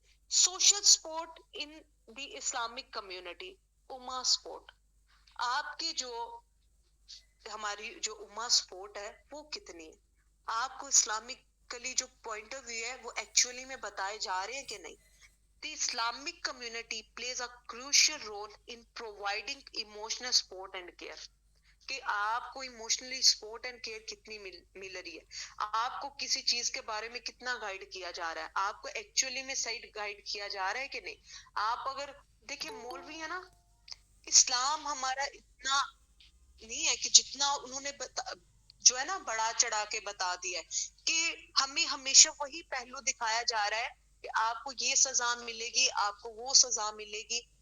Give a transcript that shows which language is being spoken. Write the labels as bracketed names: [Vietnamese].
[English] social support in the Islamic community, [Urdu] اما support, آپ کی جو ہماری جو اما سپورٹ ہے وہ کتنی ہے, آپ کو اسلامکلی جو پوائنٹ آف ویو ہے وہ ایکچولی میں بتائے جا رہے ہیں کہ نہیں. [English] The Islamic community plays a crucial role in providing emotional support and care. [Urdu] کہ آپ کو ایموشنلی سپورٹ اینڈ کیئر کتنی مل رہی ہے, آپ کو کسی چیز کے بارے میں کتنا گائیڈ کیا جا رہا ہے, آپ کو ایکچولی میں صحیح گائیڈ کیا جا رہا ہے کہ نہیں. آپ اگر دیکھیں مولوی ہے نا, اسلام ہمارا اتنا نہیں ہے کہ جتنا انہوں نے جو ہے نا بڑا چڑھا کے بتا دیا ہے کہ ہمیں ہمیشہ وہی پہلو دکھایا جا رہا ہے کہ آپ کو یہ سزا ملے گی, آپ کو وہ سزا ملے گی.